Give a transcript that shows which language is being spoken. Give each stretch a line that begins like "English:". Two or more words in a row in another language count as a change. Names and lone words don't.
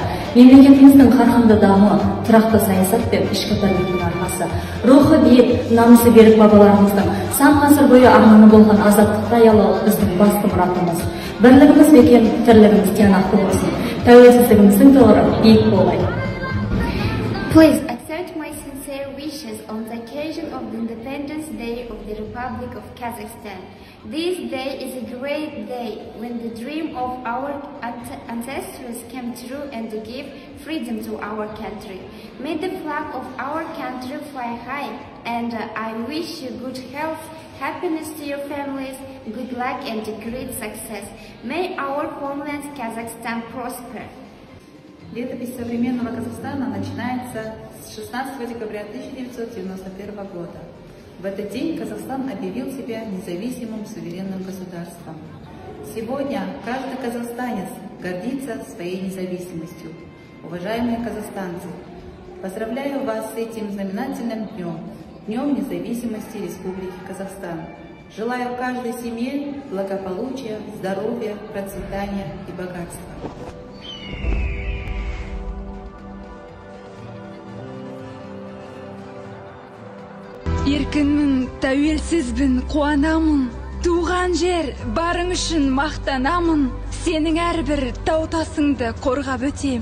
Kazakh: Мемлекетіміздің қарқынды дамуы, тұрақты саясат пен ішкі бірліктің арқасы. Рухы биік, намысы берік бабаларымыздың сан ғасыр бойы арманы болған азаттықты аялау біздің басты мұратымыз. Бірлігіміз бекем, тірлігіміз тиянақты болсын. Тәуелсіздігіміздің тұғыры биік болайын.
English: Please accept my sincere wishes on the occasion of the Independence Day of the Republic of Kazakhstan. This day is a great day when the dream of our ancestors came true and gave freedom to our country. May the flag of our country fly high, and I wish you good health, happiness to your families, good luck and great success. May our homeland Kazakhstan prosper.
Russian: Летопись современного Казахстана начинается с 16 декабря 1991 года. В этот день Казахстан объявил себя независимым суверенным государством. Сегодня каждый казахстанец гордится своей независимостью. Уважаемые казахстанцы, поздравляю вас с этим знаменательным днем, Днем независимости Республики Казахстан. Желаю каждой семье благополучия, здоровья, процветания и богатства.
Kazakh: Еркінмін, тәуелсізбін, қуанамын. Туған жер, барың үшін мақтанамын. Сенің әрбір таутасыңды қорғап өтем.